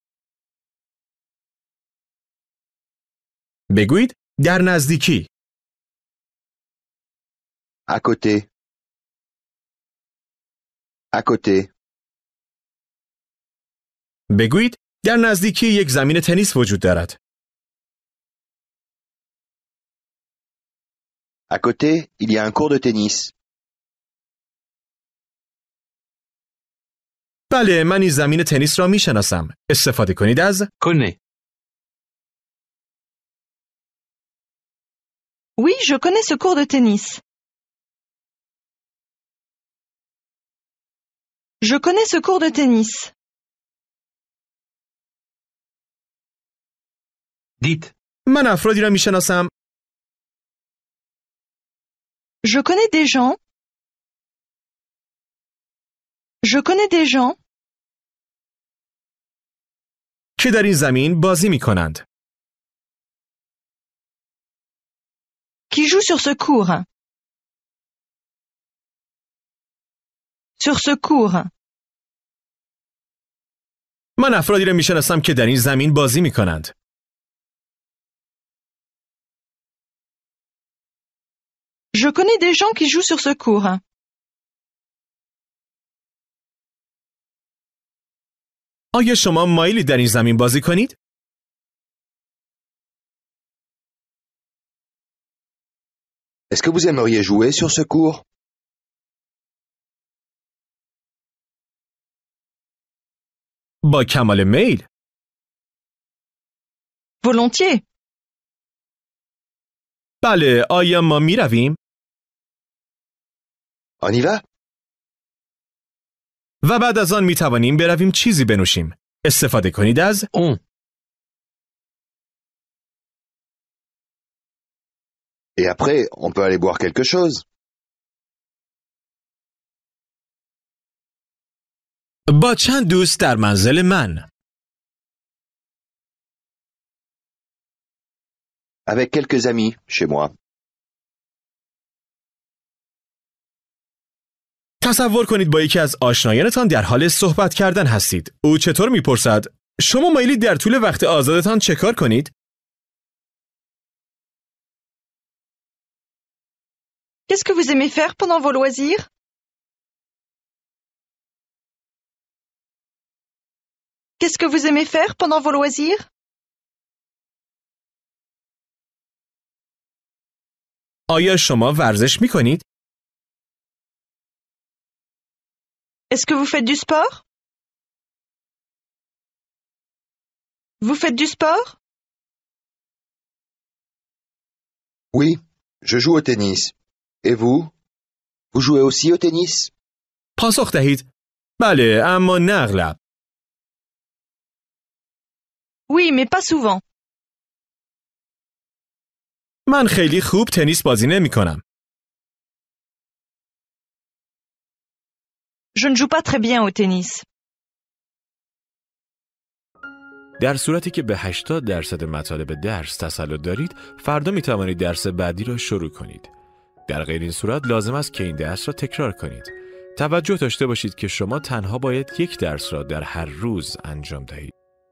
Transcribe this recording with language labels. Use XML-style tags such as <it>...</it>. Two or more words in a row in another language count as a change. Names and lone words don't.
<fa>بگویید در نزدیکی.</fa> <fr>À côté. À côté.</fr> <fa>بگویید در نزدیکی یک زمین تنیس وجود دارد.</fa> <fr>À côté, il y a un cours de tennis.</fr> <fa>بله، من این زمین تنیس را می شناسم. استفاده کنید از</fa> <fr>Connais. Oui, je connais ce cours de tennis. Je connais ce cours de tennis. Dites.</fr> <fa>من افرادی را می شناسم.</fa> <fr>Je connais des gens. Je connais des gens</fr> <fa>که در این زمین بازی می کنند.</fa> <fr>qui jouent sur ce cours. Sur ce cours.</fr> <fa>من افرادی را می شناسم که در این زمین بازی می کنند.</fa> <fr>Je connais des gens qui jouent sur ce cours.</fr> <fa>آیا شما مایلی در این زمین بازی کنید؟</fa> <fr>Est-ce que vous aimeriez jouer sur ce cours?</fr> <fa>با کمال میل.</fa> <fr>Volontiers.</fr> <fa>بله، آیا ما می رویم؟</fa> <fr>On y va?</fr> <fa>و بعد از آن می توانیم برویم چیزی بنوشیم. استفاده کنید از</fa> <fr>On. Et après, on peut aller boire quelque chose.</fr> <fa>با چند دوست در منزل من.</fa> <fr>Avec quelques amis, chez moi.</fr> <fa>تصور کنید با یکی از آشنایانتان در حال صحبت کردن هستید. او چطور میپرسد؟ شما مایلید در طول وقت آزادتان چه کار کنید؟</fa> <fr>Qu'est-ce que vous aimez faire pendant vos loisirs? Qu'est-ce que vous aimez faire pendant vos loisirs?</fr> <fa>آیا شما ورزش میکنید؟</fa> <fr>Est-ce que vous faites du sport? Vous faites du sport? Oui, je joue au tennis. Et vous? Vous jouez aussi au tennis?</fr> <fa>پاسخ دهید. بله، اما نه اغلب.</fa> <fr>Oui, mais pas souvent.</fr> <fa>من خیلی خوب تنیس بازی نمی کنم.</fa> <fr>Je ne joue pas très bien au tennis.</fr> <fa>در صورتی که به 80% مطالب درس تسلط دارید، فردا می توانید درس بعدی را شروع کنید. در غیر این صورت لازم است که این درس را تکرار کنید. توجه داشته باشید که شما تنها باید یک درس را در هر روز انجام دهید.</fa>